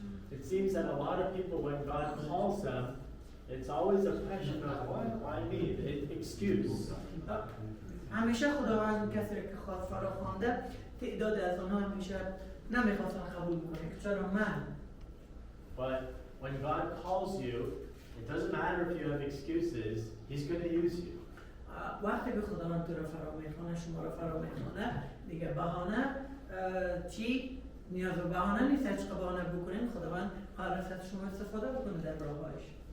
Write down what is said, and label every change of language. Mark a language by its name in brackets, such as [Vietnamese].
[English] It seems that a lot of people, when God calls them, it's always a question of why me? Excuse. [Persian] همیشه خداوند کسی که خواست فرا خوانده تعداد از آنها همیشه نمیخواستن قبول کنه که چرا من. [English] But when God calls you, it doesn't matter if you have excuses, He's going to use you. [Persian] وقتی که خداوند تو رو فرا میخونه، شما رو فرا میخونه، دیگه بهانه چی نیاز به بهانه نیست. هیچ بهانه بکنین خداوند قرار است از شما استفاده بکنه در راهش.